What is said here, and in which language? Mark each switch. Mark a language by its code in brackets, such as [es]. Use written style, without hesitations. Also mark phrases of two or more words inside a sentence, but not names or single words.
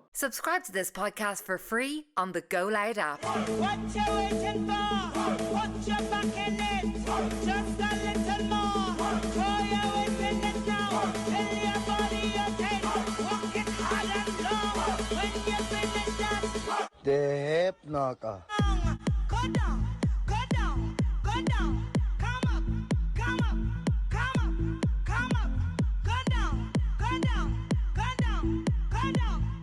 [en] Subscribe to this podcast for free on the Go Loud app. What you waiting for? Put your back in it. Just a little more. Throw your weight in it now. Tell your body you're dead. Walk it hard and long. When you finish that, Dehep na ka. go down, go down, go down. Come up, come up, come up, come up. Go down, go down, go down, go down.